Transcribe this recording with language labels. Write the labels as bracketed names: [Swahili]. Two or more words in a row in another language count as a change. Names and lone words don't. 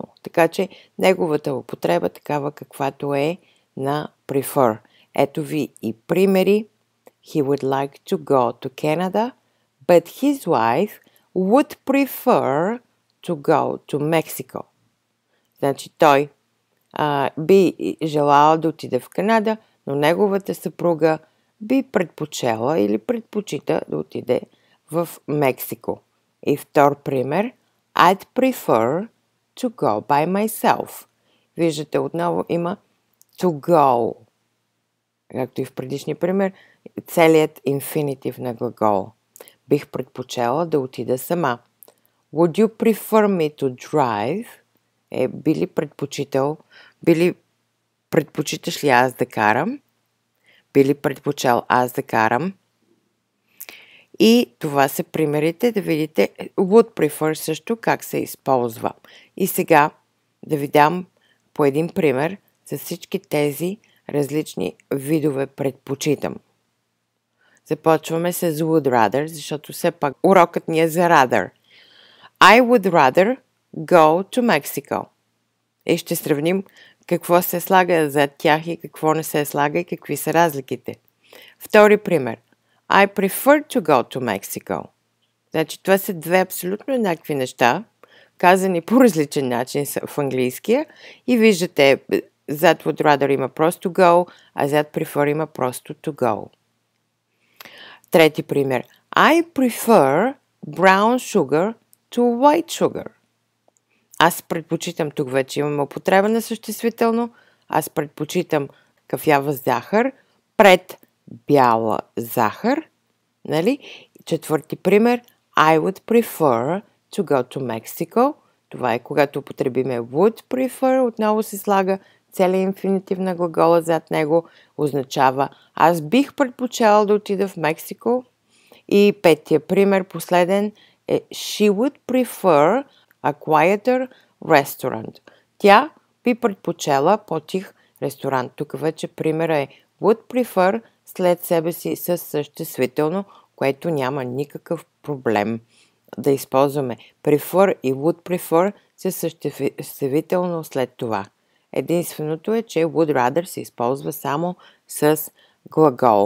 [Bulgarian] Така че неговата употреба такава каквато е на prefer. Ето ви и примери. [English] He would like to go to Canada, but his wife would prefer to go to Mexico. [Bulgarian] Значи той би желал да отиде в Канада, но неговата съпруга би предпочела или предпочита да отиде в Мексико. И втор пример. [English] I'd prefer to go by myself. [Bulgarian] Виждате, отново има [English] to go. [Bulgarian] Както и в предишния пример, целият инфинитив на глагол. Бих предпочела да отида сама. [English] Would you prefer me to drive? [Bulgarian] Би ли предпочиташ ли аз да карам? Би ли предпочел аз да карам? И това са примерите, да видите [English] would prefer [Bulgarian] също как се използва. И сега да ви дам по един пример за всички тези различни видове предпочитам. Започваме с [English] would rather, [Bulgarian] защото все пак урокът ни е за rather. [English] I would rather go to Mexico. [Bulgarian] И ще сравним какво се слага зад тях и какво не се слага и какви са разликите. Втори пример. [English] I prefer to go to Mexico. [Bulgarian] Значи това са две абсолютно еднакви неща, казани по различен начин в английския и виждате, зад [English] would rather [Bulgarian] има просто go, а зад prefer има просто [English] to go. [Bulgarian] Трети пример. [English] I prefer brown sugar to white sugar. [Bulgarian] Аз предпочитам, тук вече имаме употреба на съществително, аз предпочитам кафява захар пред бяла захар. Нали? Четвърти пример. [English] I would prefer to go to Mexico. [Bulgarian] Това е когато употребиме [English] would prefer, [Bulgarian] отново се слага целият инфинитив на глагола зад него, означава аз бих предпочел да отида в Мексико. И петия пример, последен, е [English] she would prefer a quieter restaurant. [Bulgarian] Тя би предпочела по-тих ресторант. Тук вече примера е [English] would prefer [Bulgarian] след себе си със съществително, което няма никакъв проблем да използваме. Prefer и [English] would prefer [Bulgarian] със съществително след това. Единственото е, че [English] would rather [Bulgarian] се използва само с глагол.